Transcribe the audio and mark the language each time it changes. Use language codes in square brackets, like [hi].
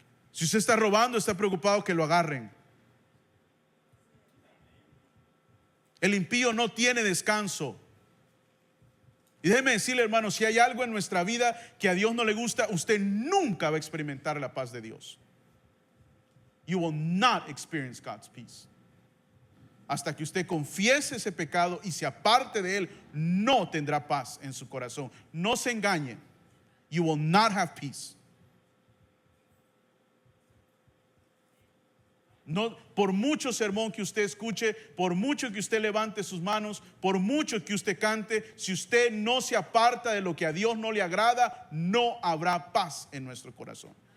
[es] Si usted está robando, está preocupado que lo agarren. El impío no tiene descanso. Y déjeme decirle, hermano, si hay algo en nuestra vida que a Dios no le gusta, usted nunca va a experimentar la paz de Dios. [en] You will not experience God's peace. [es] Hasta que usted confiese ese pecado y se aparte de él, no tendrá paz en su corazón. No se engañe. [en] You will not have peace. [es] No, por mucho sermón que usted escuche, por mucho que usted levante sus manos, por mucho que usted cante, si usted no se aparta de lo que a Dios no le agrada, no habrá paz en nuestro corazón.